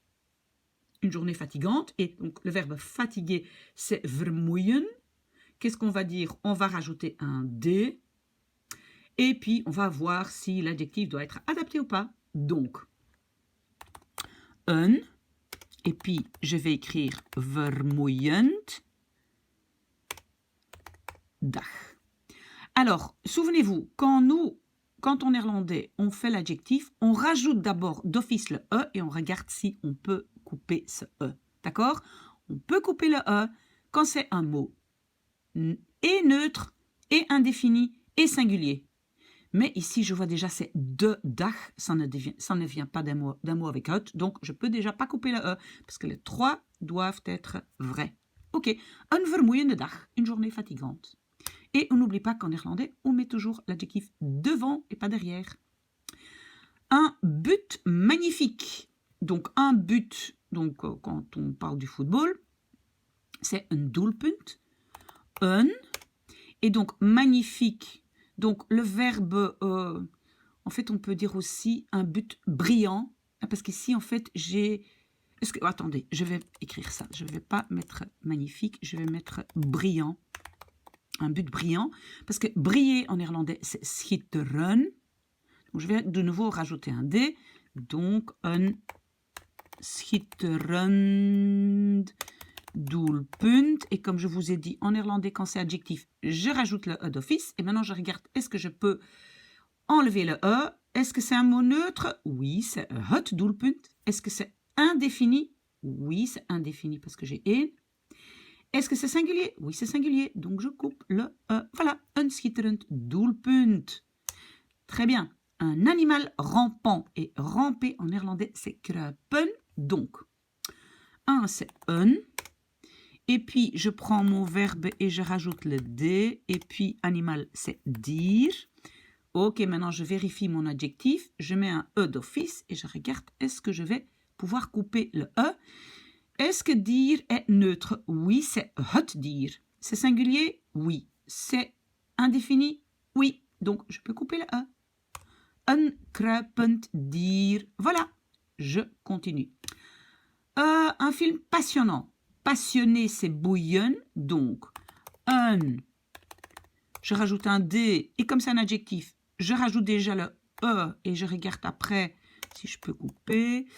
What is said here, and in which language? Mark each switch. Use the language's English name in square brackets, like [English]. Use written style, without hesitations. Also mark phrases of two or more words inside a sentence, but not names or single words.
[French] Une journée fatigante, et donc le verbe fatiguer, c'est vermoeien. Qu'est-ce qu'on va dire? On va rajouter un D. Et puis, on va voir si l'adjectif doit être adapté ou pas. Donc, een. Et puis, je vais écrire [Dutch] vermoeiend dag. [French] Alors, souvenez-vous, quand en néerlandais, on fait l'adjectif, on rajoute d'abord d'office le E et on regarde si on peut couper ce E. D'accord? On peut couper le E quand c'est un mot et neutre, et indéfini, et singulier. Mais ici, je vois déjà c'est [Dutch] de dag, [French] ça ne vient pas d'un mot avec hot, donc je peux déjà pas couper le E, parce que les trois doivent être vrais. [Dutch] Ok, een vermoeiende dag, [French] une journée fatigante. Et on n'oublie pas qu'en néerlandais, on met toujours l'adjectif devant et pas derrière. Un but magnifique. Donc un but, donc quand on parle du football, c'est [Dutch] een doelpunt. [French] Un. Et donc magnifique. Donc le verbe, en fait on peut dire aussi un but brillant, parce qu'ici en fait j'ai... attendez, je vais écrire ça, je ne vais pas mettre magnifique, je vais mettre brillant, un but brillant, parce que briller en néerlandais c'est schitteren, donc je vais de nouveau rajouter un D, donc un [Dutch] schitterend doelpunt, [French] et comme je vous ai dit en néerlandais quand c'est adjectif, je rajoute le E d'office, et maintenant je regarde, est-ce que je peux enlever le E? Est-ce que c'est un mot neutre? Oui, c'est [Dutch] het doelpunt. [French] Est-ce que c'est indéfini? Oui, c'est indéfini parce que j'ai een. Est-ce que c'est singulier? Oui, c'est singulier, donc je coupe le E. Voilà, [Dutch] een schitterend doelpunt. [French] Très bien. Un animal rampant, et ramper en néerlandais c'est kruipen, donc un c'est un. Et puis, je prends mon verbe et je rajoute le D. Et puis, animal, c'est dire. Ok, maintenant, je vérifie mon adjectif. Je mets un E d'office et je regarde, est-ce que je vais pouvoir couper le E? Est-ce que dire est neutre? Oui, c'est [Dutch] het dire. [French] C'est singulier? Oui. C'est indéfini? Oui. Donc, je peux couper le E. [Dutch] Een kruipend dier. [French] Voilà. Je continue. Un film passionnant. Passionné, c'est boeien, donc un, je rajoute un D, et comme c'est un adjectif, je rajoute déjà le E, et je regarde après si je peux couper.